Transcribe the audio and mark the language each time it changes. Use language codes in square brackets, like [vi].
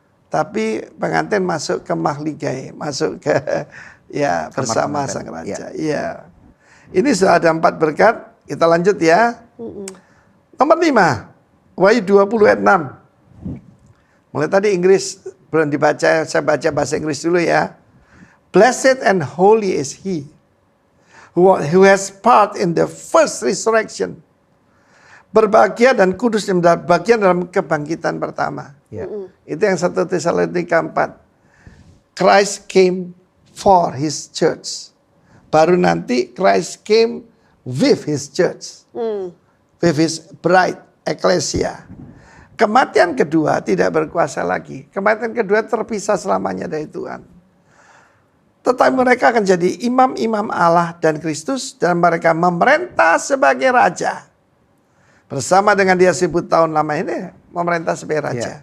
[id] Tapi pengantin masuk ke mahligai, masuk ke ya Kamar bersama pengantin. sang raja. Iya. Ini sudah ada 4 berkat. Kita lanjut ya. Nomor 5. Wahyu 20 ayat 6. Mulai tadi Inggris belum dibaca, saya baca bahasa Inggris dulu ya. [en] Blessed and holy is he who has part in the first resurrection. [id] Berbahagia dan kudus yang mendapat bagian dalam kebangkitan pertama. Ya. Itu yang 1 Tesalonika 4. [en] Christ came for his church. [id] Baru nanti [en] Christ came with his church. With his bride, ecclesia. [id] Kematian kedua tidak berkuasa lagi. Kematian kedua terpisah selamanya dari Tuhan. Tetapi mereka akan jadi imam-imam Allah dan Kristus. Dan mereka memerintah sebagai raja. Bersama dengan dia 1000 tahun lama ini memerintah sebagai raja.